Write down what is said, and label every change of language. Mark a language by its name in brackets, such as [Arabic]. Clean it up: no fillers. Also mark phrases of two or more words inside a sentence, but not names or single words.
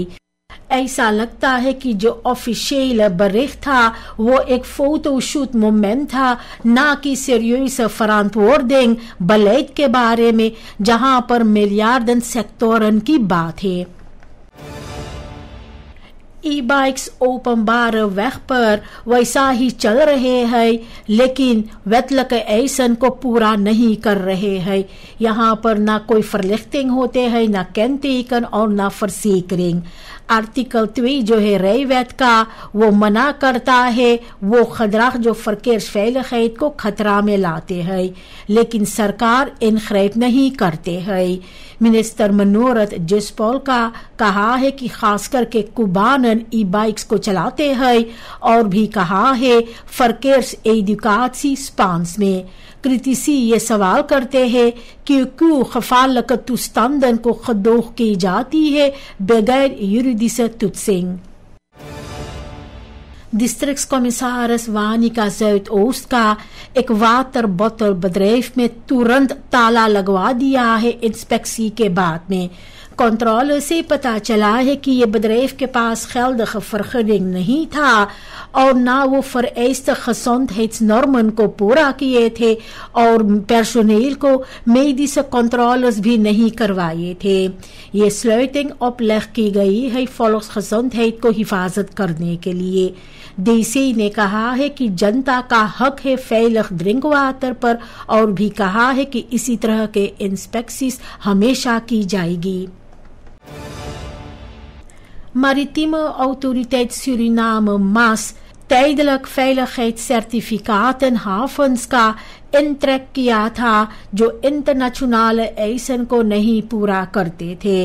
[Caribbean Hindustani] ऐसा लगता है कि जो ऑफिशियल बरीख था वो एक फोटोशूट मोमेंट था, ना कि सीरियस [Dutch] verantwoording beleid [Caribbean Hindustani] के बारे में जहां पर [Dutch] miljarden sectoren [Caribbean Hindustani] की बात है। ई-बाइक्स [Dutch] openbare weg [Caribbean Hindustani] पर वैसा ही चल रहे हैं लेकिन [Dutch] wettelijke eisen [Caribbean Hindustani] को पूरा नहीं कर रहे हैं। यहाँ पर ना कोई verlichting होते हैं, ना kenteken और ना verzekering। आर्टिकल 2 जो है rijwet का वो मना करता है वो gedrag जो verkeersveiligheid को खतरा में लाते हैं, लेकिन सरकार ingrijp नहीं करते हैं। मिनिस्टर मनोरथ जिसपॉल का कहा है कि खास करके कुबानन ई-बाइक्स को चलाते हैं और भी कहा है [Dutch] verkeers educatie Spaans [Caribbean Hindustani] में। क्रिटिसी ये सवाल करते हैं कि क्यों [Dutch] gevaarlijke toestanden [Caribbean Hindustani] को gedoog की जाती है बगैर [Dutch] juridische toetsing। [Caribbean Hindustani] डिस्ट्रिक्ट्सकॉमिसारिस वानिका zuidoost का एक वाटर बोतल bedrijf में तुरंत ताला लगवा दिया है इंस्पेक्सी के बाद में। कंट्रोलर से पता चला है कि ये bedrijf के पास [Dutch] geldige vergunning [Caribbean Hindustani] नहीं था और ना वो [Dutch] vereiste gezondheidsnormen [Caribbean Hindustani] को पूरा किए थे और पर्सोनेल को [Dutch] medische controles [Caribbean Hindustani] भी नहीं करवाए थे। ये [Dutch] sluiting opleg [Caribbean Hindustani] की गई है volksgezondheid को हिफाजत करने के लिए। देसी ने कहा है कि जनता का हक है [Dutch] veilig drinkwater [Caribbean Hindustani] पर और भी कहा है कि इसी तरह के इंस्पेक्शंस हमेशा की जाएगी। Maritieme Autoriteit Suriname MAS [Dutch] tijdelijk veiligheidscertificaat in havens [Caribbean Hindustani] का इंट्रैक किया था जो [Dutch] internationale eisen [Caribbean Hindustani] को नहीं पूरा करते थे।